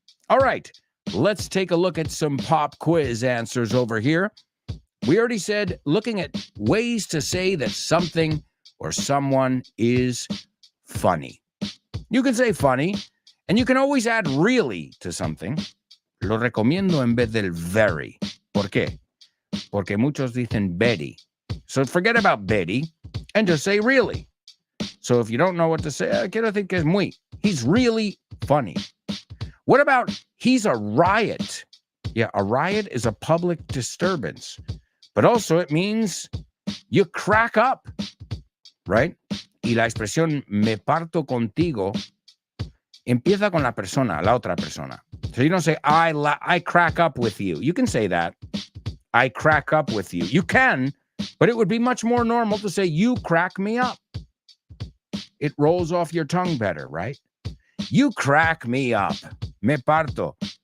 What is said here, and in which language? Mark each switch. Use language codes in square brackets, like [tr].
[en] All right, let's take a look at some pop quiz answers over here. We already said looking at ways to say that something or someone is funny. You can say funny, and you can always add really to something. [es] Lo recomiendo en vez del very. ¿Por qué? Porque muchos dicen very. [en] So forget about very and just say really. So if you don't know what to say, [es] quiero decir que es muy. [en] He's really funny. What about he's a riot? Yeah, a riot is a public disturbance. But also it means you crack up, right? [es] Y la expresión me parto contigo empieza con la persona, la otra persona. [en] So you don't say I crack up with you. You can say that. I crack up with you. You can, but it would be much more normal to say you crack me up. It rolls off your tongue better, right? You crack me up. [es] Me parto.